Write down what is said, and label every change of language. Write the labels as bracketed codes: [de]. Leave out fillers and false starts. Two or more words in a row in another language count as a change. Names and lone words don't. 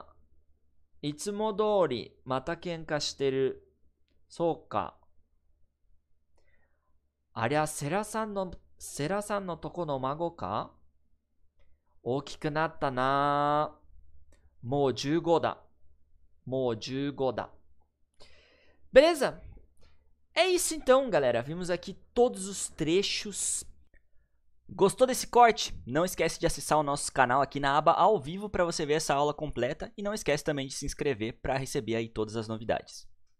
[ja] いつも通り、また喧嘩してる。そうか。ありゃ、セラさんのとこの孫か？大きくなったな。もう15だ。もう15 だ。Beleza? [pt] É isso então, galera. Vimos aqui todos os trechos. Gostou desse corte? Não esquece de acessar o nosso canal aqui na aba ao vivo para você ver essa aula completa. E não esquece também de se inscrever para receber aí todas as novidades.